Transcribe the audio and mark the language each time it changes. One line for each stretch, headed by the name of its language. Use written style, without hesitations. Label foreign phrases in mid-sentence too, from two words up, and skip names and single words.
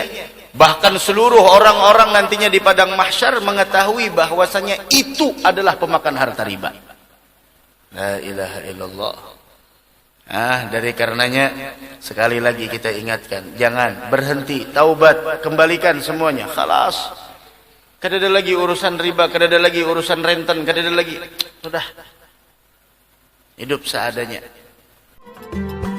Indonesian: Bahkan seluruh orang-orang nantinya di padang mahsyar mengetahui bahwasanya itu adalah pemakan harta riba.
Arabic: لا إله إلا الله.
Indonesian: Dari karenanya sekali lagi kita ingatkan, jangan berhenti, taubat, kembalikan semuanya. Khalas. Kada ada lagi urusan riba, kada ada lagi urusan renten, kada ada lagi. Sudah. Hidup seadanya.